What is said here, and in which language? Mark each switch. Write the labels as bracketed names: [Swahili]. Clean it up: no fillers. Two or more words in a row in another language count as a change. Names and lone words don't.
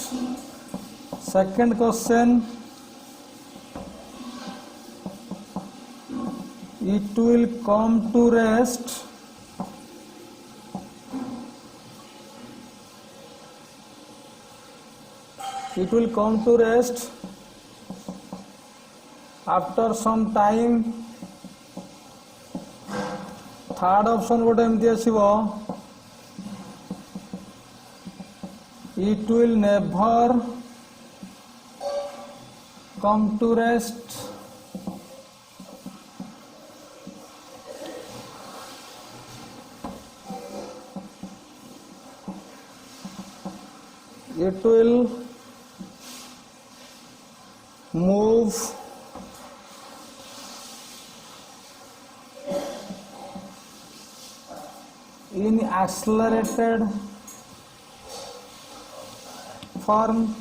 [English] Second question, it will come to rest after some time. Third option [Odia] ଗୋଟେ ଏମିତି ଆସିବ [English] it will never come to rest it will move in accelerated form.